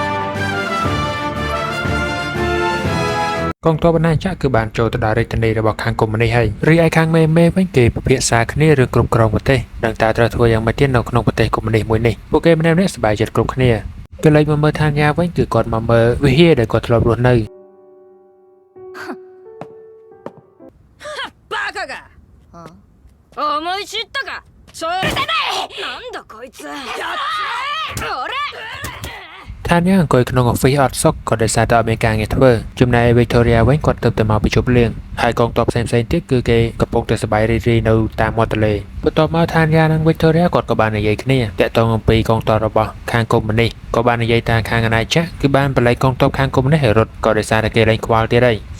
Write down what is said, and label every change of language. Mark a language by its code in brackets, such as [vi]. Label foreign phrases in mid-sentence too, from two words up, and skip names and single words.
[km] មកងទ័ពអាណាចក្រគឺបានចូលទៅដល់រាជធានីរបស់ខាងកុម្មុយនីសហើយរីឯខាងមេវិញគេពិភាក្សាគ្នារឿងគ្រប់គ្រងប្រទេសនិងតើត្រូវធ្វើយ៉ាងម៉េចទៀតនៅក្នុងប្រទេសកុម្មុយនីសមួយនេះពួកគេម្នាក់ៗសប្បាយចិត្តគ្រប់គ្នាគេលេចមកមើលឋានយាវិញគឺគាត់មកមើលវិហារដែលគាត់ធ្លាប់រស់នៅ [ja] バカが思い知ったかそれでないなんだこいつやっつ俺 [km] ឋានយាអង្គុយក្នុង office អត់សុខក៏ដោយសារតែអត់មានការងារធ្វើចំណែក Victoria វិញគាត់ទៅតែមកពីជប់លៀងហើយកងទ័ពផ្សេងៗទៀតគឺគេកំពុងតែសប្បាយរីករាយនៅតាមមាត់ទន្លេបន្ទាប់មកឋានយានិង Victoria គាត់ក៏បាននិយាយគ្នាតាក់ទងអំពីកងទ័ពរបស់ខាងកុម្មុយនីសក៏បាននិយាយថាខាងអាណាចក្រគឺបានបលែងកងទ័ពខាងកុម្មុយនីសឲ្យរត់ក៏ដោយសារតែគេលែងខ្វល់ទៀតហើយ